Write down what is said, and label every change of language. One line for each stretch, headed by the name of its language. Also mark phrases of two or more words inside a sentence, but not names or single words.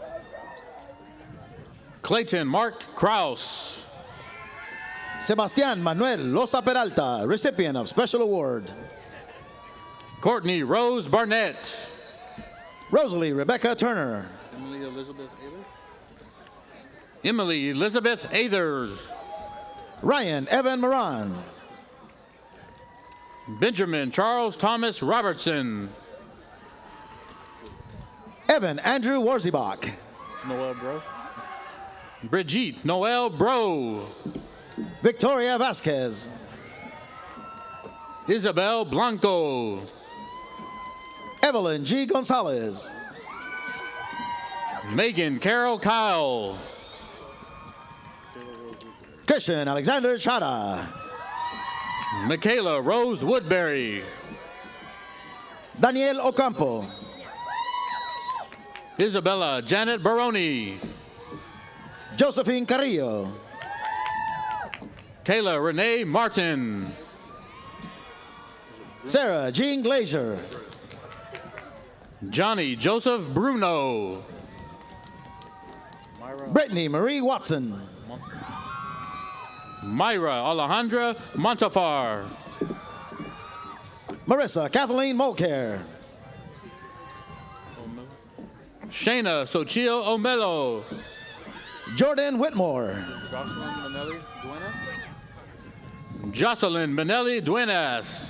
English: Clayton Mark Kraus. Sebastián Manuel Loza Peralta, recipient of Special Award. Courtney Rose Barnett. Rosalie Rebecca Turner. Emily Elizabeth Athers. Ryan Evan Moran. Benjamin Charles Thomas Robertson. Evan Andrew Warzibach. Noel Bro. Brigitte Noel Bro. Victoria Vasquez. Isabel Blanco. Evelyn G. Gonzalez. Megan Carol Kyle. Christian Alexander Chada. Michaela Rose Woodbury. Daniel Ocampo. Isabella Janet Baroni. Josephine Carrillo. Kayla Renee Martin. Sarah Jean Glazer. Johnny Joseph Bruno. Brittany Marie Watson. Myra Alejandra Montafar. Marissa Kathleen Mulcair. Shayna Sochil Omelo. Jordan Whitmore. Jocelyn Manelli Duenas.